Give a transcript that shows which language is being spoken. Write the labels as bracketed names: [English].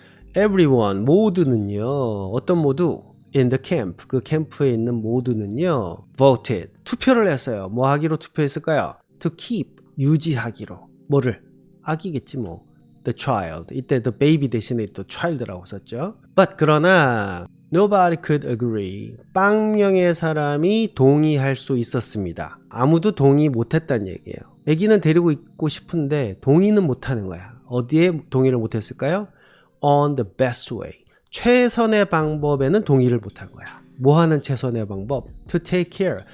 [English] Everyone. [Korean] 모두는요. 어떤 모두? [English] In the camp. [Korean] 그 캠프에 있는 모두는요. Voted. 투표를 했어요. 뭐 하기로 투표했을까요? [English] To keep. [Korean] 유지하기로. 뭐를? 아기겠지 뭐. [English] The child. [Korean] 이때 the baby 대신에 또 child라고 썼죠. [English] But 그러나 nobody could agree. [Korean] 빵명의 사람이 동의할 수 있었습니다. 아무도 동의 못했다는 얘기예요. 아기는 데리고 있고 싶은데 동의는 못하는 거야. 어디에 동의를 못했을까요? [English] On the best way. [Korean] 최선의 방법에는 동의를 못한 거야. 뭐 하는 최선의 방법? [English] To take care.